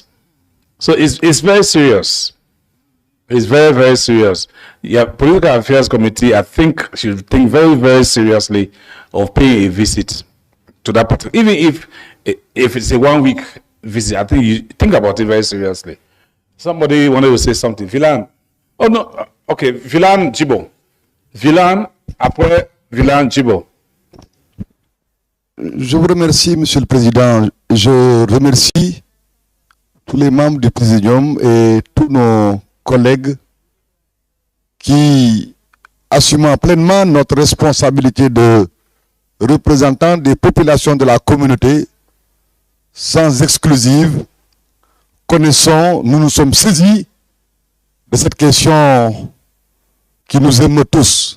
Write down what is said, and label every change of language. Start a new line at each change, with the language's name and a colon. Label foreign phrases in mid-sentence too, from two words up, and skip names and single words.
English: So it's very serious. It's very, very serious. Yeah, Political Affairs Committee, I think, should think very, very seriously of paying a visit to that particular, even if it's a 1 week visit. I think you think about it very seriously. Somebody wanted to say something. Vilan. Oh no. Okay, Vilan Djibo.
French: Vilan, après Vilan Djibo. Je vous remercie, Monsieur le Président. Je remercie tous les membres du Présidium et tous nos collègues qui, assumant pleinement notre responsabilité de représentants des populations de la communauté, sans exclusive, nous nous sommes saisis de cette question qui nous émeut tous.